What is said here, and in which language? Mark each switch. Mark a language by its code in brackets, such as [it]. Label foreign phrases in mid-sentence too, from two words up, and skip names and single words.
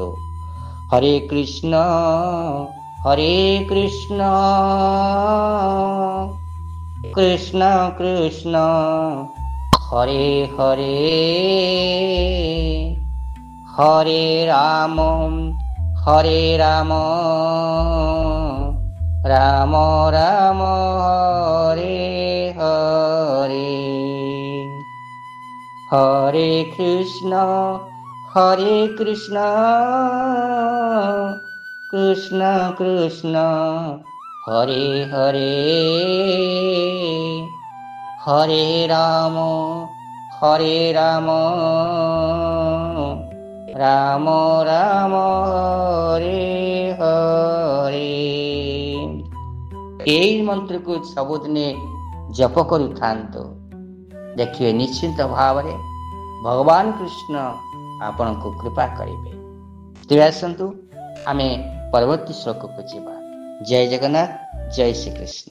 [or] ହରେ କୃଷ୍ଣ କୃଷ୍ଣ କୃଷ୍ଣ ହରେ ହରେ, ହରେ ରାମ ରାମ ରାମ ହରେ ହରେ। ହରେ କୃଷ୍ଣ हरे कृष्ण कृष्ण कृष्ण हरे हरे हरे राम राम राम हरे हरे। এই ମନ୍ତ୍ରକୁ ସବୁଦିନେ ଜପ କରୁଥାନ୍ତୁ, ଦେଖିବେ ନିଶ୍ଚିନ୍ତ ଭାବରେ ଭଗବାନ କୃଷ୍ଣ ଆପଣଙ୍କୁ କୃପା କରିବେ। ତେବେ ଆସନ୍ତୁ ଆମେ ପରବର୍ତ୍ତୀ ଶ୍ଲୋକକୁ ଯିବା। ଜୟ ଜଗନ୍ନାଥ, ଜୟ ଶ୍ରୀକୃଷ୍ଣ।